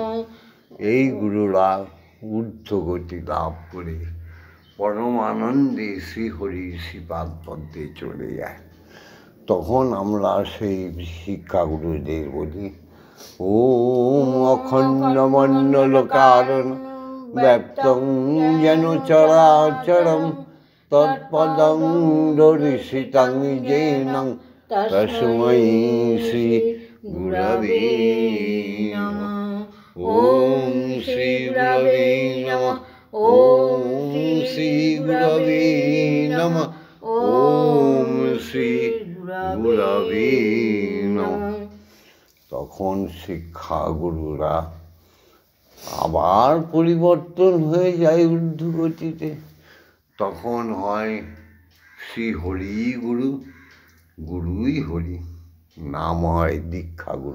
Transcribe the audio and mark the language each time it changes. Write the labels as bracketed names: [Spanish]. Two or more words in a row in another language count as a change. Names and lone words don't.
[Bangla] এই গুরুরা ঊর্ধ্বগতি লাভ করে পরম আনন্দে শ্রীহরির শ্রীপাদ পদ্মে চলে যায়। তখন আমরা সেই শিক্ষাগুরুদের বলি [Sanskrit] ওম অখণ্ডমণ্ডলকারণ ব্যপ্তং যেন চরাচরম তৎপদং দর্শিতং যেন তস্मै শ্রী গুরবে নমঃ। ওম শ্রী গুরবে নমঃ। ওম শ্রী গুরবে নমঃ। ওম শ্রী গুরবে নমঃ। [Bangla] তখন শিক্ষাগুরুরা আবার পরিবর্তন হয়ে যায় ঊর্ধ্বগতিতে। তখন হয় শ্রী হরি গুরু, গুরুই হরি, নাম হয় দীক্ষাগুরু।